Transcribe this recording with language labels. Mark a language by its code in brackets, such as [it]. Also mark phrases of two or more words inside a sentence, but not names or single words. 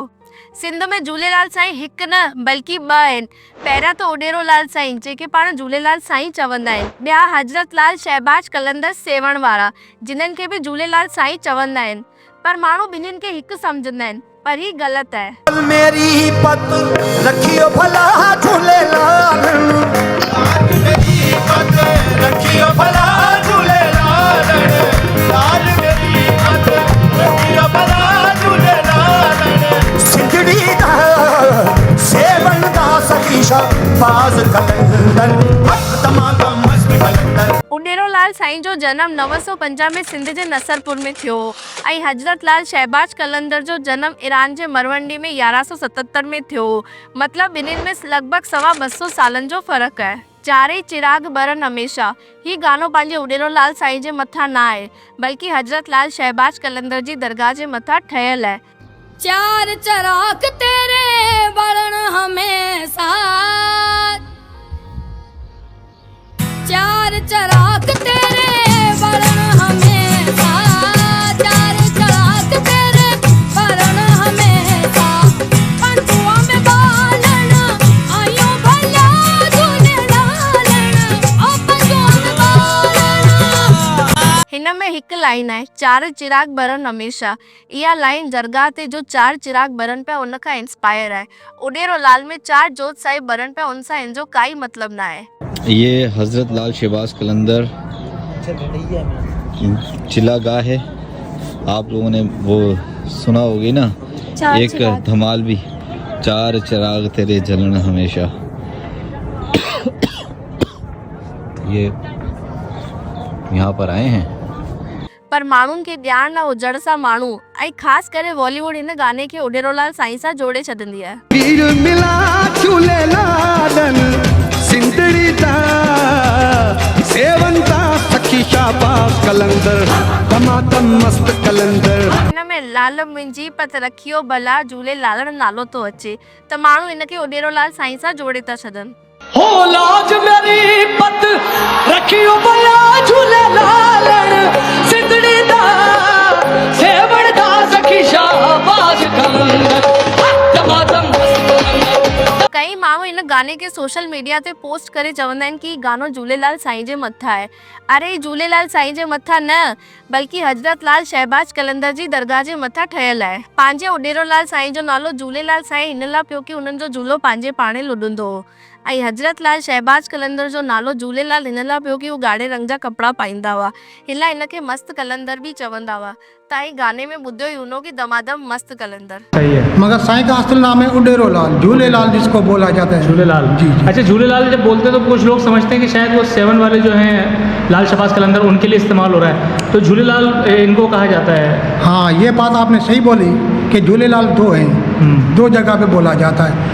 [sd] सिंध में झूलेलाल साईं हिकु न बल्कि ॿ आहिनि। पहिरियां त उॾेरोलाल साईं जंहिंखे पाण झूलेलाल साईं चवंदा आहिनि, ॿिया हज़रत लाल शहबाज कलंदर सेवण वारा जिन्हनि खे बि झूलेलाल साईं चवंदा आहिनि। पर माण्हू ॿिन्हिनि खे हिकु सम्झंदा आहिनि, पर ही ग़लति आहे। [pa] ਮੇਰੀ ਪਤ ਰੱਖਿਓ ਭਲਾ ਝੂਲੇਲਾਲ, ਮੇਰੀ ਪਤ ਰੱਖਿਓ ਭਲਾ ਝੂਲੇਲਾਲ, ਲਾਲ ਮੇਰੀ ਪਤ ਰੱਖਿਓ ਭਲਾ ਝੂਲੇਲਾਲ। ਸਿੰਧੜੀ ਦਾ ਸੇਵਣ ਦਾ ਸਖੀਸ਼ਾ ਬਾਜ ਕਲੰਦਰ ਤਮਾਮ ਮਸਤ ਕਲੰਦਰ। [sd] उॾेरोलाल साईं जो जनम 950 में सिंध जे नसरपुर में थियो ऐं हज़रत लाल शहबाज कलंदर जो जनम ईरान जे मरवंडी में 1177 में थियो। मतलब ॿिन्हिनि में लॻभॻि 250 सालनि जो फ़र्क़ु आहे। चारई चिराग बरन हमेशा ही गानो पंहिंजे उॾेरोलाल साईं जे मथां न आहे, बल्कि हज़रत लाल शहबाज कलंदर जी दरगाह जे मथां ठहियल आहे। [pa] ਚਾਰ ਚਿਰਾਗ ਤੇਰੇ ਬਰਨ ਹਮੇਸ਼ਾ, ਚਾਰ ਚਿਰਾਗ ਤੇਰੇ ਬਰਨ ਹਮੇਸ਼ਾ, ਚਾਰ ਚਿਰਾਗ ਤੇਰੇ ਬਰਨ ਹਮੇਸ਼ਾ, ਪੰਜੁਆ ਮੇਂ ਬਾਲਨ ਆਯੋ ਭਲਾ ਝੂਲੇਲਾਲਣ, ਓ ਪੰਜੁਆ ਮੇਂ ਬਾਲਨ। [sd] हिन में हिकु लाइन आहे, चार चिराग बरन हमेशा। इहा लाइन दरगाह ते जो चार चिराग बरन पिया उन खां इंस्पायर आहे। उॾेरोलाल में चार जोत साहिब बरन पिया उन सां हिन जो काई मतिलबु न आहे। [hi] ये हज़रत लाल शहबाज कलंदर चिलागाह है। आप लोगों ने वो सुना होगी ना, एक धमाल भी, चार चिराग तेरे जलन हमेशा। ये यहाँ पर आए हैं, [sd] पर माण्हुनि खे ॼाण न हुजण सां माण्हू ऐं ख़ासि करे बॉलीवुड हिन गाने खे उॾेरोलाल साईं सां जोड़े छॾंदी आहे। [pa] ਪੀਰ ਮਿਲਾ ਝੂਲੇਲਾਲਨ ਸਿੰਧੜੀ ਦਾ ਸੇਵਨ ਦਾ ਸਖੀ ਸ਼ਾਬਾਸ਼ ਕਲੰਦਰ ਤਮਾਮ ਮਸਤ ਕਲੰਦਰ। [sd] हिन में लाल मुंहिंजी पत रखियो भला झूलेलालण नालो थो अचे, त माण्हू हिन खे उॾेरोलाल साईं सां जोड़े था छॾनि। [pa] ਹੋ ਲਾਜ ਮੇਰੀ ਪਤ ਰੱਖਿਓ ਭਲਾ ਝੂਲੇਲਾਲਣ ਸਿੰਧੜੀ ਦਾ ਸੇਵਣ ਦਾ ਸਖੀ ਸ਼ਾਬਾਸ਼ ਕਲੰਦਰ ਤਮਾਮ [sd] कई माण्हू हिन गाने खे [en] social media [sd] ते पोस्ट करे चवंदा आहिनि कि गानो झूलेलाल साईं जे मथां आहे। अरे झूलेलाल साईं जे मथां न, बल्कि हज़रत लाल शहबाज कलंदर जी दरगाह जे मथां ठहियल आहे। पंहिंजे उॾेरोलाल साईं जो नालो झूलेलाल साईं हिन लाइ पियो कि उन्हनि जो झूलो पंहिंजे पाणे लुॾंदो हो, ऐं हज़रत लाल शहबाज कलंदर जो नालो झूलेलाल हिन लाइ पियो कि हू ॻाढ़े रंग जा कपिड़ा पाईंदा हुआ। हिन लाइ हिन खे मस्त कलंदर बि चवंदा हुआ। तव्हां ही गाने में ॿुधो ई हूंदो कि दमादम मस्त कलंदर। [hi] सही है, मगर साईं का असल नाम है उॾेरोलाल, झूलेलाल जिसको बोला जाता है। झूलेलाल जी जी। अच्छा, झूलेलाल जब बोलते हैं तो कुछ लोग समझते हैं कि शायद वो सेवन वाले जो हैं लाल शहबाज कलंदर उनके लिए इस्तेमाल हो रहा है, तो झूलेलाल इनको कहा जाता है। हाँ, ये बात आपने सही बोली कि झूलेलाल दो हैं, दो जगह पे बोला जाता है।